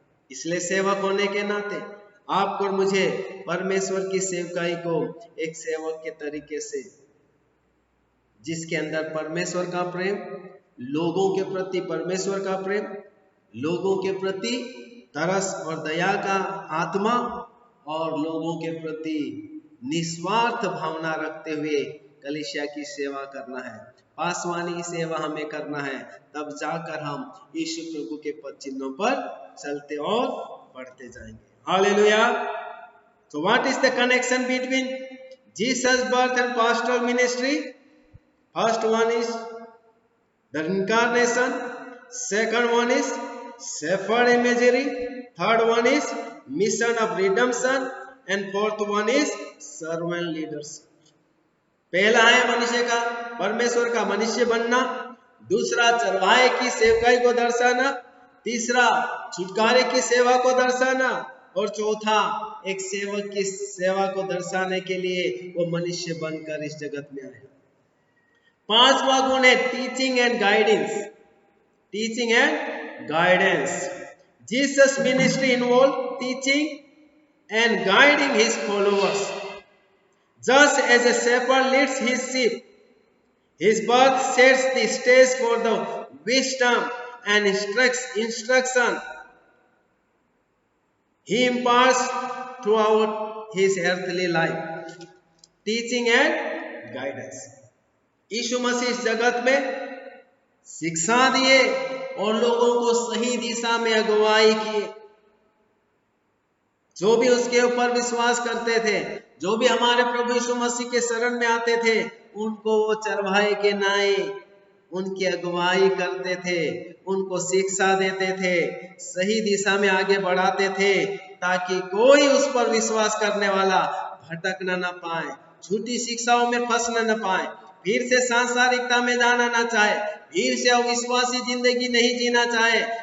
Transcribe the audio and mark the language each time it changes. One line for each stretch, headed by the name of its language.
Hindi: इसलिए सेवक होने के नाते आपको और मुझे परमेश्वर की सेवकाई को एक सेवक के तरीके से, जिसके अंदर परमेश्वर का प्रेम, लोगों के प्रति परमेश्वर का प्रेम, लोगों के प्रति तरस और दया का आत्मा और लोगों के प्रति निस्वार्थ भावना रखते हुए कलीसिया की सेवा करना है, पासवानी सेवा हमें करना है। तब जाकर हम यीशु प्रभु के पद चिन्हों पर चलते और बढ़ते जाएंगे। Hallelujah.
English: So what is the connection between Jesus' birth and pastoral ministry? First one is the incarnation, second one is shepherd imagery, third one is mission of redemption, and fourth one is servant leadership.
Hindi: पहला है मनुष्य का, परमेश्वर का मनुष्य बनना, दूसरा चरवाहे की सेवकाई को दर्शाना, तीसरा छुटकारे की सेवा को दर्शाना और चौथा एक सेवक की सेवा को दर्शाने के लिए वो मनुष्य बनकर इस जगत में आया। पांचवा गुण है
English: Teaching and guidance. Teaching and guidance. Jesus ministry involve teaching and guiding his followers. Just as a shepherd leads his sheep, his birth sets the stage for the wisdom and instruction he imparts throughout his earthly life. Teaching and guidance.
Hindi: यीशु मसीह इस जगत में शिक्षा दिए और लोगों को सही दिशा में अगुवाई किए। जो भी उसके ऊपर विश्वास करते थे, जो भी हमारे प्रभु यीशु मसीह के शरण में आते थे, उनको वो चरवाहे के नाई उनकी अगुवाई करते थे, उनको शिक्षा देते थे, सही दिशा में आगे बढ़ाते थे ताकि कोई उस पर विश्वास करने वाला भटकना न पाए, झूठी शिक्षाओं में फंसना न पाए, फिर से सांसारिकता में जाना न चाहे, फिर से अविश्वासी जिंदगी नहीं जीना चाहे।